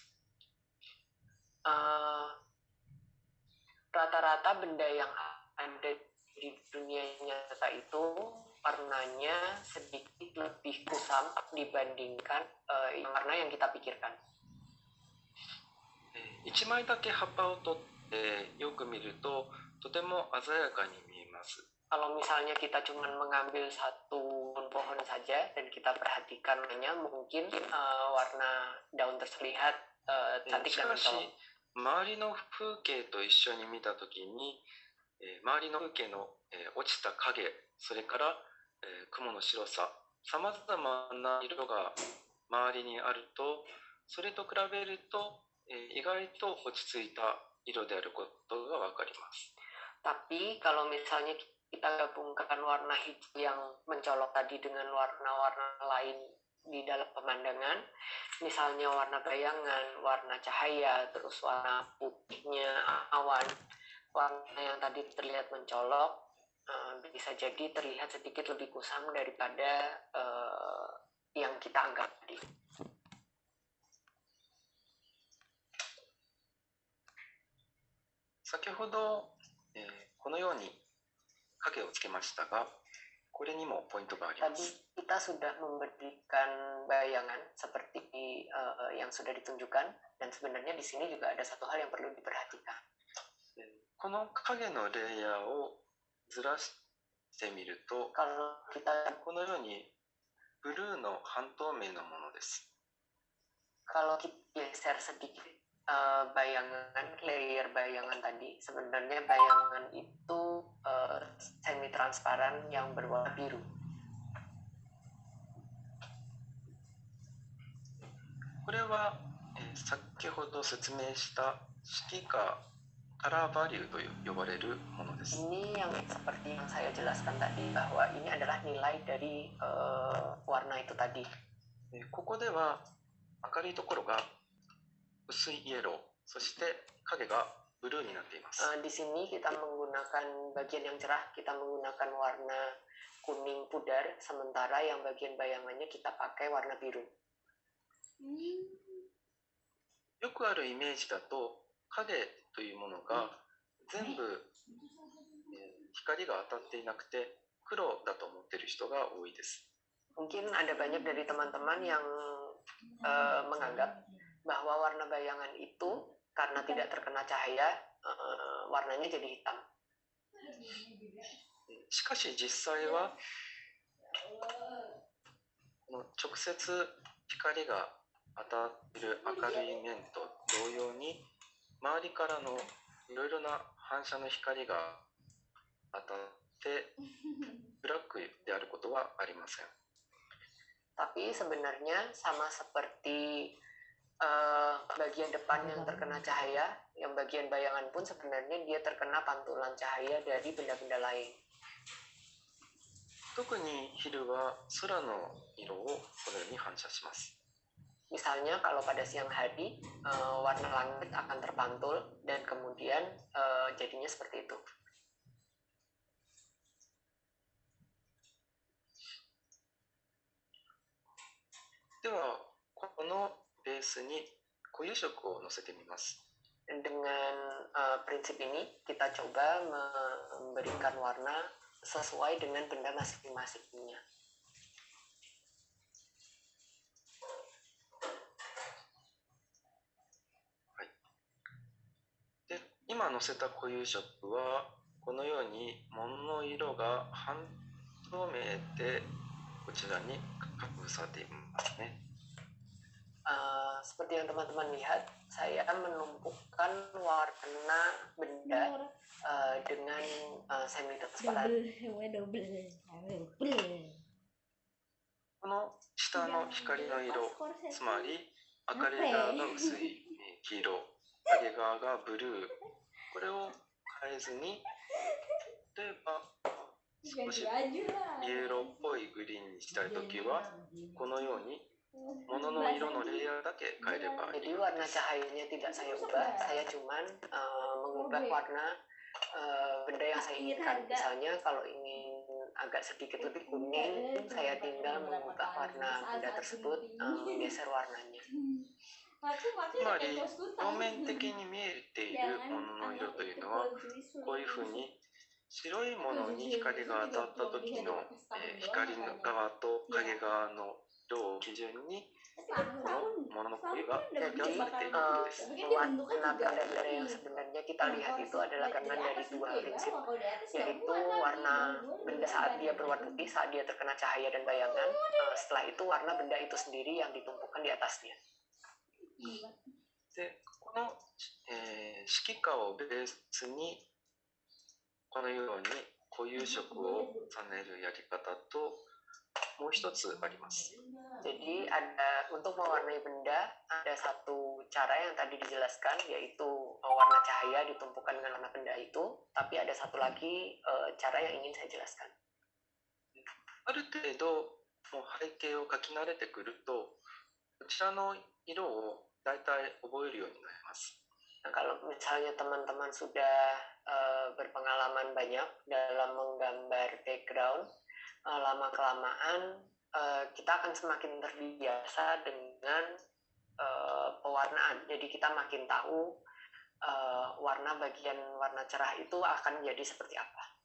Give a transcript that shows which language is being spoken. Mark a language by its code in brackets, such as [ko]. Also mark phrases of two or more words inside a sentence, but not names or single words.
[id] Rata-rata benda yang ada di dunia nyata itu warnanya sedikit lebih kusam dibandingkan warna yang kita pikirkan. [ja] 1 枚だけ葉っぱを取ってよく見るととても鮮やかに見えます。 [id] Kalau misalnya kita cuma mengambil satu pohon saja dan kita perhatikannya, mungkin warna daun terlihat cantik dan mencolok. [ja] 周りの風景と一緒に見たときに、周りの風景の、落ちた影、それから、雲の白さ、さまざまな色が周りにあると、それと比べると、意外と落ち着いた色であることがわかります。 [id] Tapi kalau misalnya kita gabungkan warna hijau yang mencolok tadi dengan warna-warna lain di dalam pemandangan, misalnya warna bayangan, warna cahaya, terus warna putihnya awan, warna yang tadi terlihat mencolok bisa jadi terlihat sedikit lebih kusam daripada yang kita anggap tadi. [ja] 先ほど、このように影をつけましたが、これにもポイントがあります。 [id] Tadi kita sudah memberikan bayangan seperti yang sudah ditunjukkan, dan sebenarnya di sini juga ada satu hal yang perlu diperhatikan. [ja] この影のレイヤーをずらしてみると、 [id] Kalau kita [ja] このようにブルーの半透明のものです。 [id] kalau kita geser sedikit bayangan layer bayangan tadi, sebenarnya bayangan itu semi transparan yang berwarna biru. [ja] これは、先ほど説明した指揮下カラーバリューと呼ばれるものです。 [id] Ini yang seperti yang saya jelaskan tadi bahwa ini adalah nilai dari warna itu tadi. [ja] ここでは明るいところが薄いイエロー、そして影がブルーになっています。 [id] Di sini kita menggunakan bagian yang cerah, kita menggunakan warna kuning pudar, sementara yang bagian bayangannya kita pakai warna biru. [ja] よくあるイメージだと影というものが全部、光が当たっていなくて黒だと思っている人が多いです。 [id] Mungkin ada banyak dari teman-teman yang menganggap bahwa warna bayangan itu karena tidak terkena cahaya warnanya jadi hitam. [ja] しかし実際はこの直接光が当たっている明るい面と同様に周りからのいろいろな反射の光が当たってブラックであることはありません。 [id] Tapi sebenarnya sama seperti bagian depan yang terkena cahaya, yang bagian bayangan pun sebenarnya dia terkena pantulan cahaya dari benda-benda lain. [ja] 特に昼は空の色をこのように反射します。 [id] Misalnya kalau pada siang hari warna langit akan terpantul dan kemudian jadinya seperti itu. [ja] ではこのベースに固有色をのせてみます。 [id] Dengan prinsip ini kita coba memberikan warna sesuai dengan benda masing-masingnya. [ja] で、今のせた固有色はこのように物の色が半透明でこちらに隠されていますね。 [id] Seperti yang teman-teman lihat, saya menumpukan warna benda dengan semi transparan. [ja] この下の光の色、つまり明るい側が薄い黄色、影側がブルー、これを変えずに、例えば少しイエローっぽいグリーンにしたいときはこのように物の色のレイヤーだけ変えればいい。 [id] Jadi warna cahayanya tidak saya ubah, saya cuman mengubah warna benda yang saya inginkan. Misalnya kalau ingin agak sedikit lebih kuning, saya tinggal mengubah warna benda tersebut, geser warnanya. [ja] つまり表面的に見えているものの色というのはこういうふうに白いものに光が当たった時の、光の側と影側の色を基準にこのものの濃いが分けされているんです。 [id] Warna benda-benda yang sebenarnya kita lihat itu adalah karena dari dua prinsip, yaitu warna benda saat dia berwarna putih, saat dia terkena cahaya dan bayangan, setelah itu warna benda itu sendiri yang ditumpukan di atasnya. [ja] でこの、指揮下をベースにこのように固有色を重ねるやり方ともう一つあります。 [id] Jadi ada untuk mewarnai benda ada satu cara yang tadi dijelaskan, yaitu warna cahaya ditumpukan dengan warna benda itu. Tapi ada satu lagi cara yang ingin saya jelaskan. [ja] ある程度もう背景を描き慣れてくるとこちらの色をだいたい覚えるようになります。 [id] Nah, kalau misalnya teman-teman sudah berpengalaman banyak dalam menggambar background, lama-kelamaan kita akan semakin terbiasa dengan pewarnaan. Jadi kita makin tahu warna bagian warna cerah itu akan jadi seperti apa.